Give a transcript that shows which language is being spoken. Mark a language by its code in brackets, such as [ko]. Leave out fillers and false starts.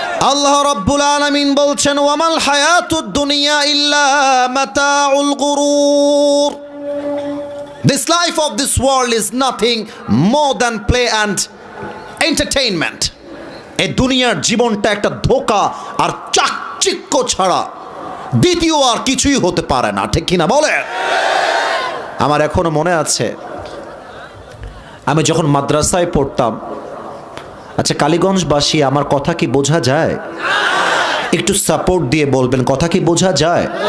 [bn] আল্লাহ রাব্বুল আলামিন বলছেন [ar] ওয়ামাল হায়াতুদ দুনিয়া ইল্লা মাতাউল গুরুর। [en] This life of this world is nothing more than play and entertainment. [bn] এই দুনিয়ার জীবনটা একটা ধোঁকা আর চাকচিক্য ছাড়া দ্বিতীয় আর কিছুই হতে পারে না, ঠিক কিনা বলে? আমার এখনো মনে আছে আমি যখন মাদ্রাসায় পড়তাম। আচ্ছা কালীগঞ্জবাসী, আমার কথা কি বোঝা যায়? একটু সাপোর্ট দিয়ে বলবেন, কথা কি বোঝা যায়?